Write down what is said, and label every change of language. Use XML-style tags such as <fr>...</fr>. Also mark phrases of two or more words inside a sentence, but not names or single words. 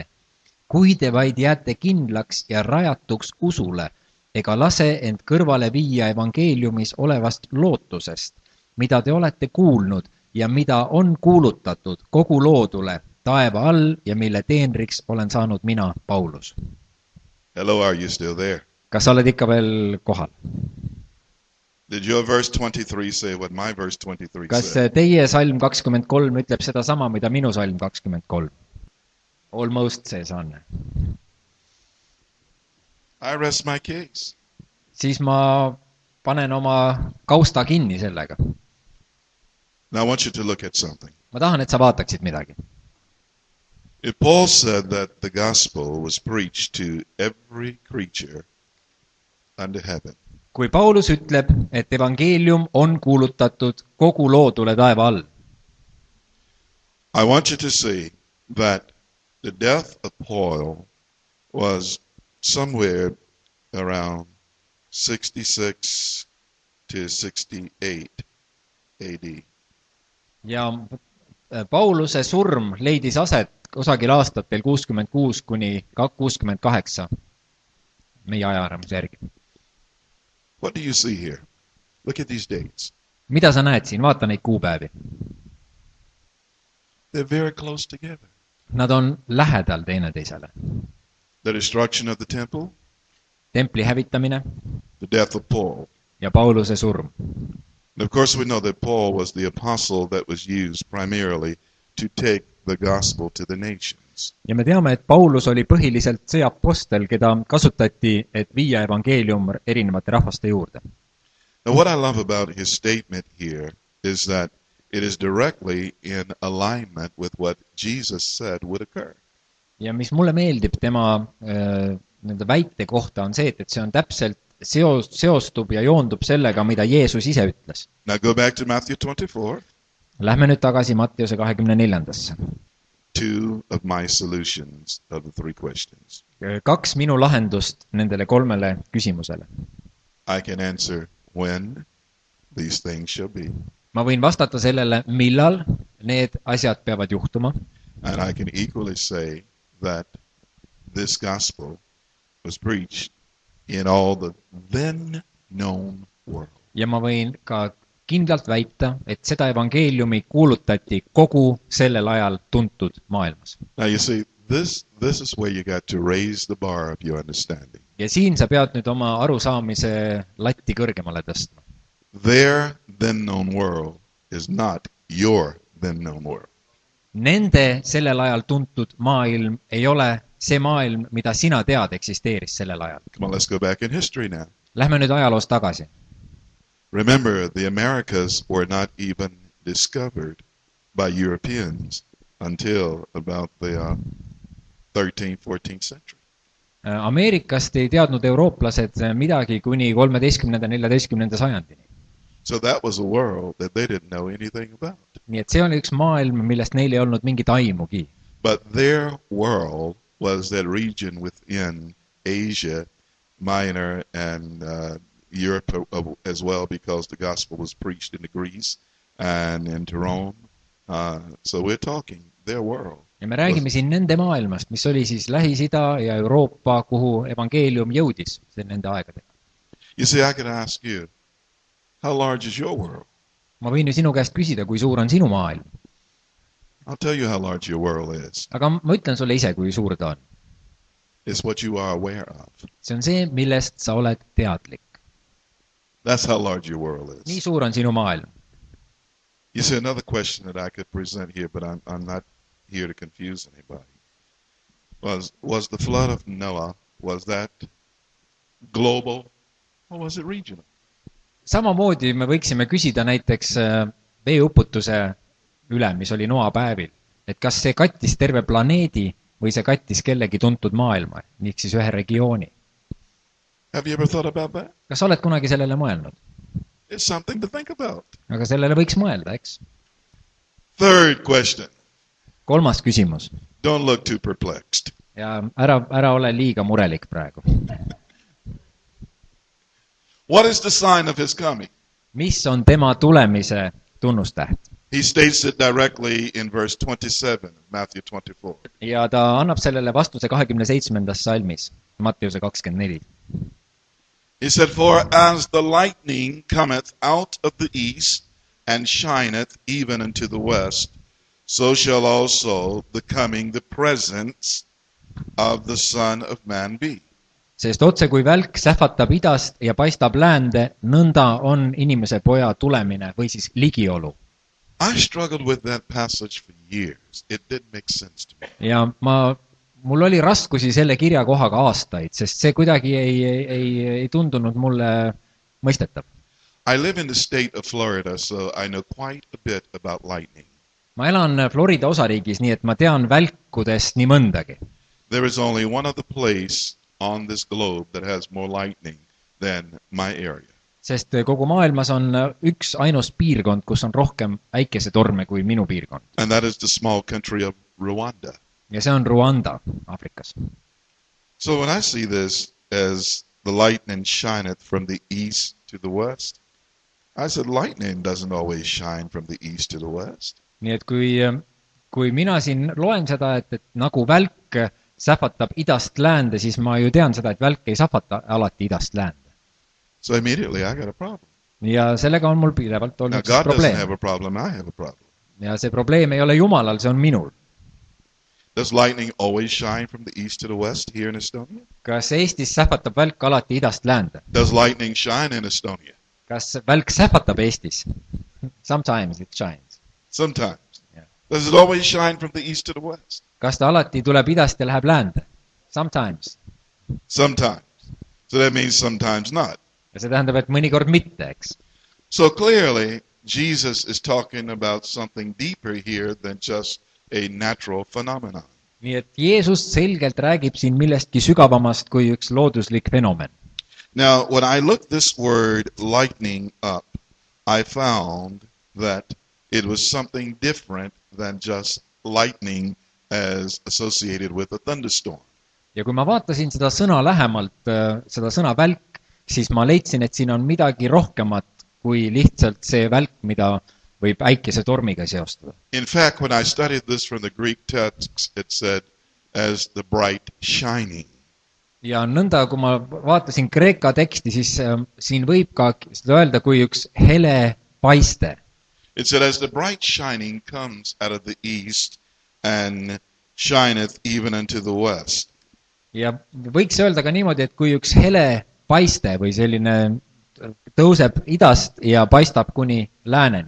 <et>Kui te vaid jääte kindlaks ja rajatuks usule, ega lase end kõrvale viia evangeeliumis olevast lootusest, mida te olete kuulnud ja mida on kuulutatud kogu loodule taeva all ja mille teenriks olen saanud mina, Paulus.</et> <en>Hello, are you still there?</en> <et>Kas sa oled ikka veel kohal?</et> <en>Did your verse 23 say what my verse 23</en> <et>Kas</et> <en>said?</en> <et>teie salm 23 ütleb seda sama, mida minu salm 23? Almost sees on.</et> <en>I rest my case.</en> <et>Siis ma panen oma kausta kinni sellega.</et> <en>Now I want you to look at something.</en> <et>Ma tahan, et sa vaataksid midagi.</et> <en>If Paul said that the gospel was preached to every creature under heaven,</en> <et>Kui Paulus ütleb, et evangeelium on kuulutatud kogu loodule taeva all,</et> <en>I want you to see that the death of Paul was somewhere around 66 to 68 AD.</en> <et>ja Pauluse surm leidis aset kusagil aastatel 66 kuni 68 meie ajaarvamuse järgi.</et> <en>What do you see here? Look at these dates.</en> <et>Mida sa näed siin? Vaata neid kuupäevi.</et> <en>They're very close together.</en> <et>Nad on lähedal teineteisele.</et> <en>The destruction of the temple,</en> <et>Templi hävitamine</et> <en>the death of Paul.</en> <et>ja Pauluse surm.</et> <en>And of course we know that Paul was the apostle that was used primarily to take the gospel to the nations.</en> <et>Ja me teame, et Paulus oli põhiliselt see apostel, keda kasutati, et viia evangeelium erinevate rahvaste juurde.</et> <en>Now what I love about his statement here is that it is directly in alignment with what Jesus said would occur.</en> <et>Ja mis mulle meeldib tema nende väite kohta on see, et see on täpselt seostub ja joondub sellega, mida Jeesus ise ütles.</et> <en>Now go back to Matthew 24.</en> <et>Lähme nüüd tagasi Mattiuse 24.</et> <en>Two of my solutions of the three questions.</en> <et>2 minu lahendust nendele 3 küsimusele.</et> <en>I can answer when these things shall be.</en> <et>Ma võin vastata sellele, millal need asjad peavad juhtuma.</et> <en>And I can equally say that this gospel was preached in all the then known world.</en> <et>Ja ma võin ka kindlalt väita, et seda evangeeliumi kuulutati kogu sellel ajal tuntud maailmas.</et> <en>Now you see, this is where you got to raise the bar of your understanding.</en> <et>Ja siin sa pead nüüd oma arusaamise latti kõrgemale tõstma.</et> <en>Their then known world is not your then known world.</en> <et>Nende sellel ajal tuntud maailm ei ole see maailm, mida sina tead eksisteeris sellel ajal.</et> <en>Come on, let's go back in history now.</en> <et>Lähme nüüd ajaloos tagasi.</et> <en>Remember, the Americas were not even discovered by Europeans until about the 13th, 14th century.</en> <et>Ameerikast ei teadnud eurooplased midagi kuni 13. 14. sajandini.</et> <en>So that was a world that they didn't know anything about.</en> <et>Nii et see oli üks maailm, millest neil ei olnud mingit aimugi.</et> <en>But their world was that region within Asia Minor and Europe as well, because the gospel was preached into Greece and into Rome. So we're talking their world.</en> <et>Ja me räägime siin nende maailmast, mis oli siis Lähis-Ida ja Euroopa, kuhu evangeelium jõudis nende aegadega.</et> <en>You see, I could ask you, how large is your world?</en> <et>Ma võin ju sinu käest küsida, kui suur on sinu maailm.</et> <en>I'll tell you how large your world is.</en> <et>Aga ma ütlen sulle ise, kui suur ta on.</et> <en>It's what you are aware of.</en> <et>See on see, millest sa oled teadlik.</et> <en>That's how large your world is.</en> <et>Nii suur on sinu maailm.</et> <en>You see, another question that I could present here, but I'm not here to confuse anybody. Was the flood of Noah, was that global or was it regional?</en> <et>Samamoodi me võiksime küsida näiteks veeuputuse üle, mis oli Noa päevil. et kas see kattis terve planeedi või see kattis kellegi tuntud maailma, ehk siis ühe regiooni.</et> <en>Have you ever thought about that?</en> <et>Kas oled kunagi sellele mõelnud?</et> <en>It's something to think about.</en> <et>Aga sellele võiks mõelda, eks?</et> <en>Third question.</en> <et>Kolmas küsimus.</et> <en>Don't look too perplexed.</en> <et>Ja ära ole liiga murelik praegu.</et> <en>What is the sign of his coming?</en> <et>Mis on tema tulemise tunnustäht?</et> <en>He states it directly in verse 27 of Matthew 24.</en> <et>Ja ta annab sellele vastuse 27. salmis, Matteuse 24.</et> <en>He said, For as the lightning cometh out of the east, and shineth even unto the west, so shall also the coming, the presence of the Son of Man be.</en> <et>Sest otse kui välk sähvatab idast ja paistab läände, nõnda on inimese poja tulemine või siis ligiolu.</et> <en>I struggled with that passage for years. It didn't make sense to me.</en> <et>Ja mul oli raskusi selle kirjakohaga aastaid, sest see kuidagi ei tundunud mulle mõistetav.</et> <en>I live in the state of Florida, so I know quite a bit about lightning.</en> <et>Ma elan Florida osariigis, nii et ma tean välkudest nii mõndagi.</et> <en>There is only one other place on this globe that has more lightning than my area.</en> <et>Sest kogu maailmas on üks ainus piirkond, kus on rohkem äikesetorme kui minu piirkond.</et> <en>And that is the small country of Rwanda.</en> <et>Ja see on Rwanda, Aafrikas.</et> <en>So when I see this as the lightning shineth from the east to the west, I said lightning doesn't always shine from the east to the west.</en> <et>Nii et kui mina siin loen seda, et nagu välk sähvatab idast läände, siis ma ju tean seda, et välk ei sähvata alati idast läände.</et> <en>So immediately I got a problem.</en> <et>Ja sellega on mul pidevalt</et> <en>Now</en> <et>olnud</et> <en>God doesn't</en> <et>probleem.</et> <en>have a problem, I have a problem.</en> <et>Ja see probleem ei ole Jumalal, see on minul.</et> <en>Does lightning always shine from the east to the west here in Estonia?</en> <et>Kas Eestis sähvatab välk alati idast läände?</et> <en>Does lightning shine in Estonia?</en> <et>Kas välk sähvatab Eestis?</et> <en>Sometimes it shines. Sometimes. Yeah. Does it always shine from the east to the west?</en> <et>Kas ta alati tuleb idast ja läheb läände?</et> <en>Sometimes. Sometimes. So that means sometimes not.</en> <et>Ja see tähendab, et mõnikord mitte, eks.</et> <en>So clearly, Jesus is talking about something deeper here than just a natural phenomenon.</en> <et>Nii et Jeesus selgelt räägib siin millestki sügavamast kui üks looduslik fenomen.</et> <en>Now, when I looked this word lightning up, I found that it was something different than just lightning as associated with a thunderstorm.</en> <et>Ja kui ma vaatasin seda sõna lähemalt, seda sõna välk, siis ma leidsin, et siin on midagi rohkemat kui lihtsalt see välk, mida võib äikesetormiga seostada.</et> <en>In fact, when I studied this from the Greek text, it said, as the bright shining.</en> <et>Ja nõnda, kui ma vaatasin kreeka teksti, siis siin võib ka seda öelda kui üks hele paiste.</et> <en>It said, as the bright shining comes out of the east and shineth even unto the west.</en> <et>Ja võiks öelda ka niimoodi, et kui üks hele paiste või selline tõuseb idast ja paistab kuni lääneni.</et>